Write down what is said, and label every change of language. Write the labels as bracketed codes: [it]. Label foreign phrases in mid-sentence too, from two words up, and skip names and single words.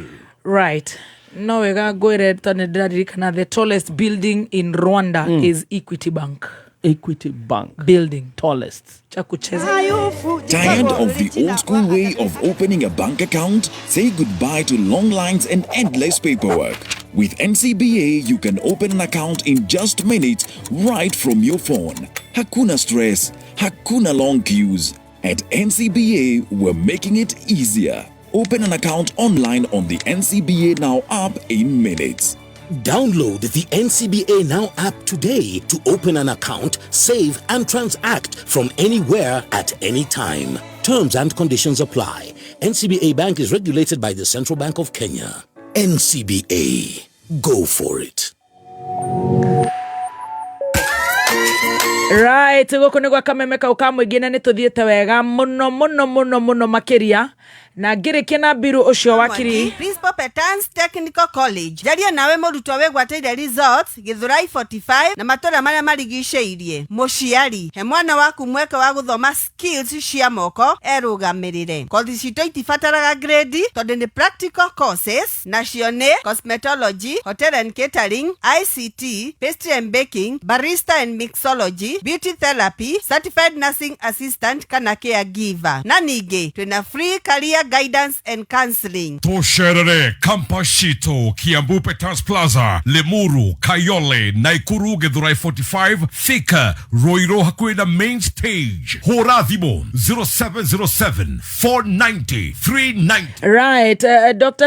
[en] right [ki] no wega ngwire tane ndaririkana [en] the tallest building in Rwanda is Equity Bank building tallest Tired of the old school way of opening a bank account? Say goodbye to long lines and endless paperwork. With NCBA, you can open an account in just minutes right from your phone. [sw] Hakuna stress, hakuna [en] long queues. At NCBA, we're making it easier. Open an account online on the NCBA Now app in minutes. Download the NCBA Now app today to open an account, save and transact from anywhere at any time. Terms and conditions apply. NCBA Bank is regulated by the Central Bank of Kenya. NCBA. Go for it. Right, [ki] gũkũ nĩ gwa kameme kau ka mũingĩ na nĩ tũthiĩte wega mũno makĩria na ngĩrĩkia na mbiru ũcio wakiri Principal Petans Technical College jaria nawe mũrutwo wĩgwatĩire results Githurai 45 na matũra marĩa marigicĩirie mũciari he mwana waku mweke wa gũthoma skills cia moko erũgamĩrĩre kothi citũ itibataraga grade tondũ nĩ [en] practical courses [ki] nacio nĩ cosmetology, [en] hotel and catering, ICT, pastry and baking, barista and mixology, beauty therapy, certified nursing assistant kana caregiver [ki] na ningĩ twĩna [en] free career guidance and counseling. [ki] Tosherere, Kampashito, Kiambu Petans Plaza, Lemuru, Kayole, Naikuru, Githurai 45, Thika, Roiro Hakuina Main Stage, Horathimo, 0707 490 390. [en] Right, Dr.